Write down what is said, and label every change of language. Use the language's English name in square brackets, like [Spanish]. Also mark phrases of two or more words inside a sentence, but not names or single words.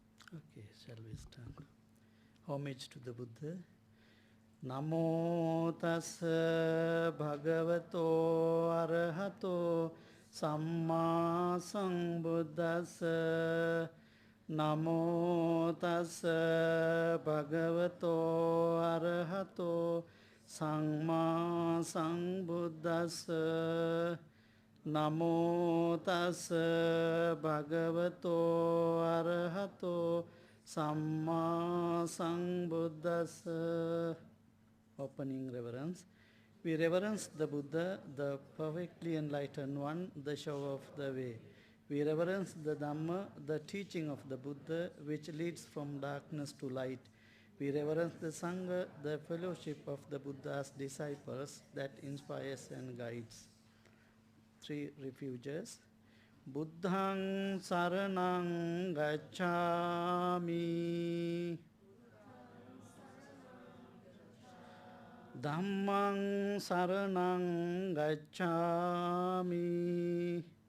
[English] Okay, shall we start? Homage to the Buddha. [Pali] Namo tassa bhagavato arahato samma sambuddhassa. Namo tassa bhagavato arahato samma sambuddhassa. Namo tassa bhagavato arahato samma sambuddhassa. [English] Opening reverence. We reverence the Buddha, the perfectly enlightened one, the shower of the way. We reverence the Dhamma, the teaching of the Buddha, which leads from darkness to light. We reverence the Sangha, the fellowship of the Buddha's disciples that inspires and guides. Three refuges. [Pali] Buddhaṃ saraṇaṃ gacchāmi. Dhammaṃ saraṇaṃ gacchāmi.